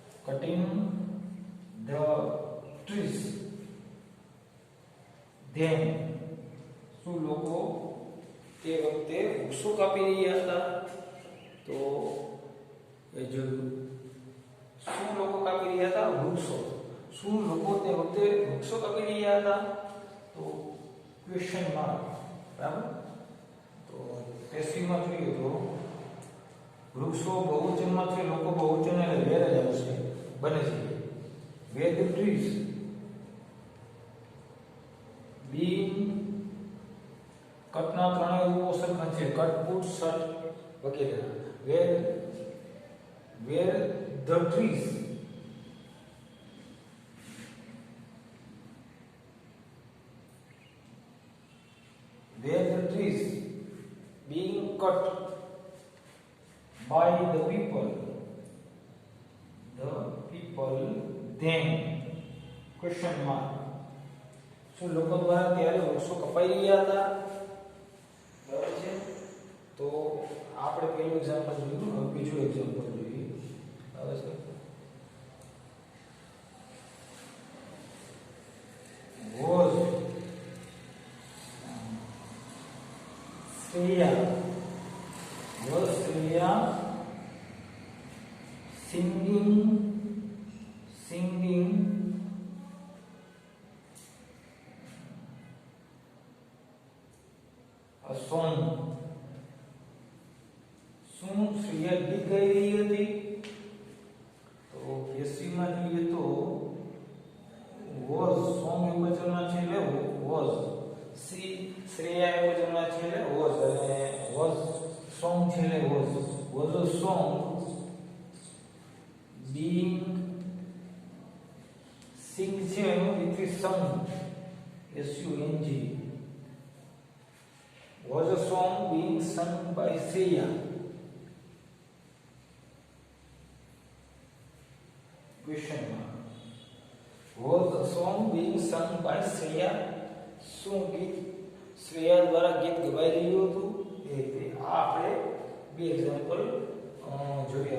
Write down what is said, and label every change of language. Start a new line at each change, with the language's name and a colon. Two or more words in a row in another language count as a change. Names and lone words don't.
English: cutting the trees. Then
Gujarati: શું લોકો તે વખતે વૃક્ષો કાપી રહ્યા હતા? તો એ જોયું. શું લોકો કાપી રહ્યા હતા? વૃક્ષો. શું લોકો તે વખતે વૃક્ષો કાપી રહ્યા હતા? તો
English: question mark.
Gujarati: બરાબર. તો પેસિવમાં જોઈએ તો વૃક્ષો બહુવચનમાં છે, લોકો બહુવચન એટલે વેર જ આવશે, બને છે.
English: were the trees being
Gujarati: કટના ત્રણેય રૂપો સરખા છે, કટ, પુટ, શટ વગેરે.
English: were the trees being cut by the people then question mark.
Gujarati: શું લોકો દ્વારા ત્યારે વૃક્ષો કપાઈ રહ્યા હતા? બરાબર છે. તો આપણે પહેલું એક્ઝામ્પલ જોયું, હવે બીજું એક્ઝામ્પલ જોઈએ. બરાબર છે.
English: was Shreya singing a song.
Gujarati: શું શ્રેયા ગીત ગાઈ રહી હતી? તો પેસિવમાં જોઈએ તો
English: was song
Gujarati: એ વચનમાં છે એટલે was. શ્રેયા એ વચનમાં છે એટલે was, અને
English: was song
Gujarati: છે એટલે
English: was a song being sing
Gujarati: છે એનું વિપરીત
English: sung SUNG. Was a song being sung by Shreya. Question mark. Was a song being sung by Shreya?
Gujarati: શું ગીત શ્રેયા દ્વારા ગીત ગવાઈ રહ્યું હતું? એ આપણે બે એક્ઝામ્પલ જોયા.